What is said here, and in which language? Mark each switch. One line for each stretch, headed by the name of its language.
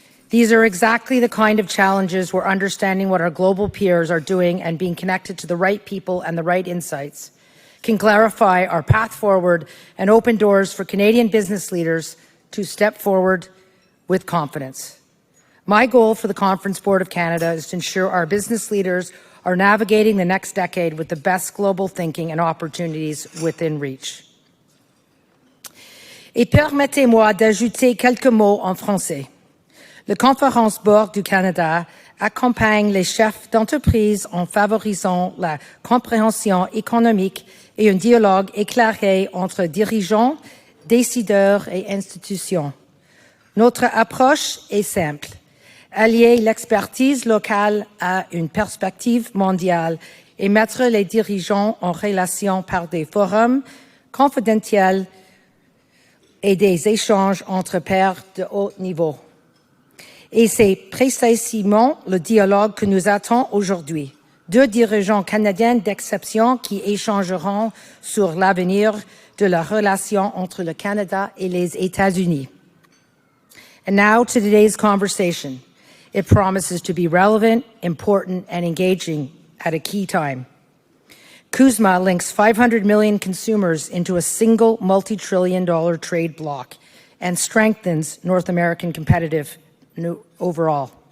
English: These are exactly the kind of challenges where understanding what our global peers are doing and being connected to the right people and the right insights can clarify our path forward and open doors for Canadian business leaders to step forward with confidence. My goal for the Conference Board of Canada is to ensure our business leaders are navigating the next decade with the best global thinking and opportunities within reach.
French: Et permettez-moi d'ajouter quelques mots en français. Le Conference Board du Canada accompagne les chefs d'entreprise en favorisant la compréhension économique et un dialogue éclairé entre dirigeants, décideurs et institutions. Notre approche est simple: allier l'expertise locale à une perspective mondiale et mettre les dirigeants en relation par des forums confidentiels et des échanges entre pairs de haut niveau. Et c'est précisément le dialogue que nous attendons aujourd'hui. 2 dirigeants canadiens d'exception qui échangeront sur l'avenir de la relation entre le Canada et les États-Unis.
English: And now to today's conversation. It promises to be relevant, important, and engaging at a key time. CUSMA links 500 million consumers into a single multi-trillion-dollar trade bloc and strengthens North American competitiveness overall.